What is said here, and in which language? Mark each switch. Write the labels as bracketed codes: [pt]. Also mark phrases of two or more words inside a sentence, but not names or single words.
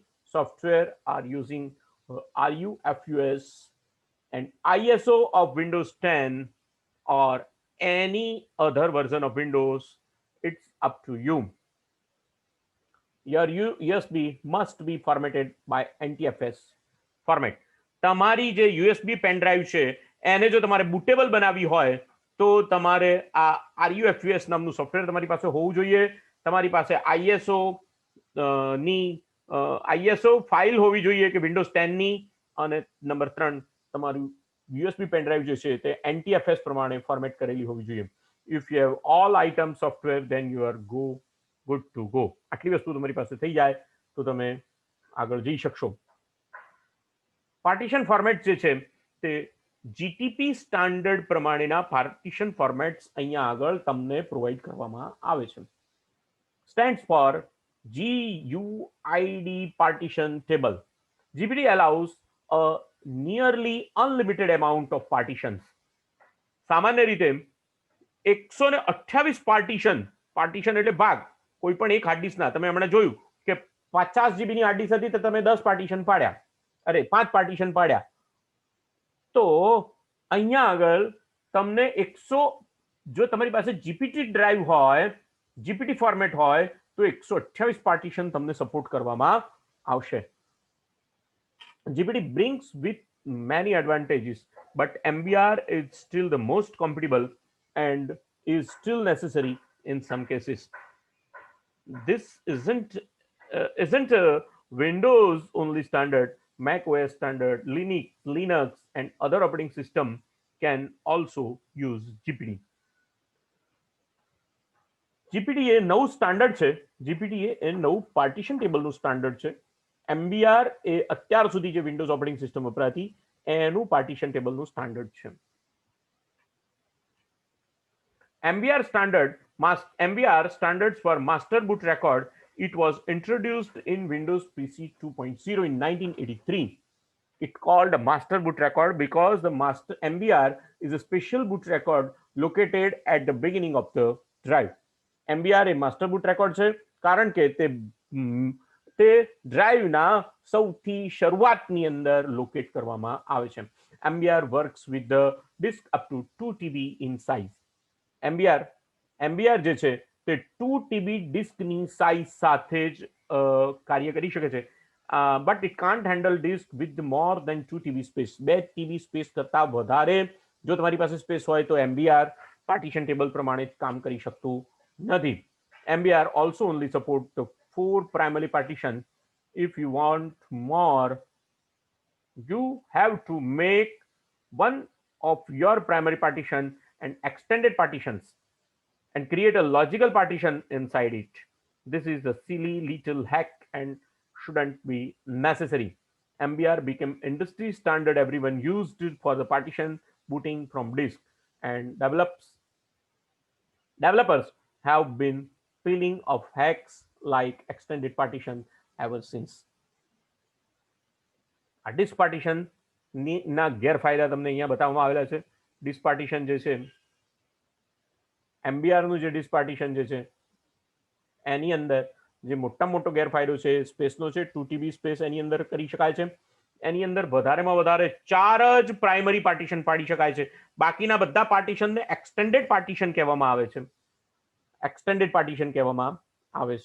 [en] Software are using RUFUS and ISO of Windows 10 or any other version of Windows. It's up to you. Your USB must be formatted by NTFS format. [gu] તમારી જે USB [en] pen drive [gu] છે એને જો તમારે બુટેબલ બનાવવી હોય તો તમારે આ RUFUS નામનું સોફ્ટવેર તમારી પાસે હોવું જોઈએ. તમારી પાસે ISO ફાઇલ હોવી જોઈએ કે વિન્ડોઝ 10 ની. અને નંબર 3 તમારું USB [en] pen drive [gu] જે છે તે NTFS પ્રમાણે ફોર્મેટ કરેલી હોવી જોઈએ. [en] If you have all items software, then you are good to go. [gu] આટલી વસ્તુ તમારી પાસે થઈ જાય તો તમે આગળ જઈ શકશો. [en] partition format [gu] જે છે તે GTP સ્ટાન્ડર્ડ પ્રમાણેના [en] partition formats [gu] અહીંયા આગળ તમને પ્રોવાઈડ કરવામાં આવે છે. [en] Stands for GUID partition table. GPT allows a nearly unlimited amount of partitions. [gu] સામાન્ય રીતે 128 પાર્ટીશન એટલે ભાગ. કોઈ પણ એક હાર્ડ ડિસ્કના તમે હમણાં જોયું કે 50 GB ની [en] hard disk [gu] હતી તો તમે 10 પાર્ટીશન પાડ્યા, અરે 5 પાર્ટીશન પાડ્યા. તો અહીંયા આગળ તમને 100, જો તમારી પાસે [en] GPT drive [gu] હોય, [en] GPT format [gu] હોય તો 128 પાર્ટીશન તમને સપોર્ટ કરવામાં આવશે. [en] GPT brings with many advantages, but MBR is still the most compatible and is still necessary in some cases. This isn't a Windows only standard. Mac OS standard, Linux and other operating system can also use GPT. [gu] GPT એ નવું સ્ટાન્ડર્ડ છે. GPT એ નવું [en] partition tableનું [gu] સ્ટાન્ડર્ડ છે. MBR એ અત્યાર સુધી જે [en] Windows operating system [gu] વપરાતી એનું [en] partition tableનું [gu] સ્ટાન્ડર્ડ છે. [en] MBR standards for master boot record. It was introduced in Windows PC 2.0 in 1983. It called a master boot record because the master MBR is a special boot record located at the beginning of the drive. [gu] MBR એ [en] master boot record [gu] છે કારણ કે તે ડ્રાઈવના સૌથી શરૂઆતની અંદર લોકેટ કરવામાં આવે છે. [en] MBR works with the disk up to 2 TB in size. [gu] MBR જે છે તે 2 TB ડિસ્કની સાઇઝ સાથે જ કાર્ય કરી શકે છે. [en] But it can't handle disk with more than 2 TB space. [gu] 2 TB સ્પેસ કરતા વધારે જો તમારી પાસે સ્પેસ હોય તો MBR [en] partition table [gu] પ્રમાણે જ કામ કરી શકતું નથી. [en] MBR also only support the 4 primary partition. If you want more, you have to make one of your primary partition and extended partitions and create a logical partition inside it. This is a silly little hack and shouldn't be necessary. MBR became industry standard. Everyone used it for the partition booting from disk, and developers have been peeling of hacks like extended partition ever since. [gu] આ [en] disk partition [gu] ના ગેરફાયદા તમને અહીંયા બતાવવામાં આવેલા છે. [en] disk partition [gu] જે છે, MBR નું જે [en] disk partition [gu] જે છે એની અંદર જે મોટામાં મોટો ગેરફાયદો છે સ્પેસનો છે. 2 TB સ્પેસ એની અંદર કરી શકાય છે. એની અંદર વધારેમાં વધારે 4 જ [en] primary partition [gu] પાડી શકાય છે. બાકીના બધા પાર્ટીશનને [en] extended partition [gu] કહેવામાં આવે છે. [en] extended partition [gu] કહેવામાં આવે છે.